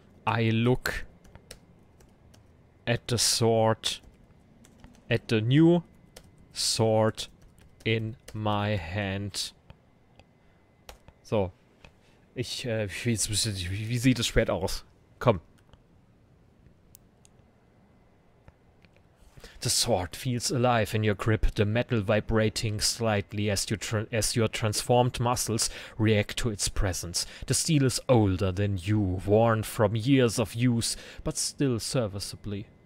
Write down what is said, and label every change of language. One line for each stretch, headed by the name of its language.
English: I look at the sword, at the new sword in my hand.
German: So. Wie sieht das Schwert aus? Komm.
English: The sword feels alive in your grip, the metal vibrating slightly as your transformed muscles react to its presence. The steel is older than you, worn from years of use, but still serviceable.